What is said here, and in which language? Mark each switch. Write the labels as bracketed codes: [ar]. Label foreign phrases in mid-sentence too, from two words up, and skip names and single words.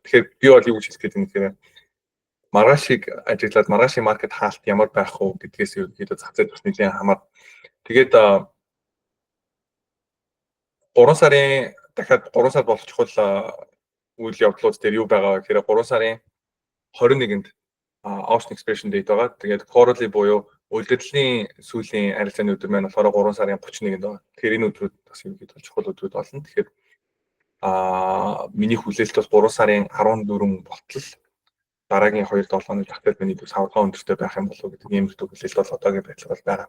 [mn] Тэгэхээр би бол юу гэж хэлэх гээд юм гэхээр маргаашийг ажиглаад маргаашийн маркет хаалт ямар байх уу гэдгээс ерөнхийдөө зах зээл бас нэлээд хамаар. Тэгээд 3 сарын дахиад 3 сар болох чухал үйл явдлууд дээр юу байгаа вэ гэхээр 3 сарын 21-нд [en] option expiration date [mn] байгаа. Тэгээд quarterly буюу үлдэдлийн сүүлийн арилжааны өдөр маань болохоор 3 сарын 31-нд байгаа. Тэгэхээр энэ өдрүүд бас ерөнхийдөө чухал өдрүүд болно. Тэгэхээр миний хүлээлт бол 3 сарын 14 болтол дараагийн 2-7 хоног зах зээл миний савлгаа өндөртэй байх юм болов гэдэг ийм хүлээлт бол одоогийн байдлаар бол байгаа.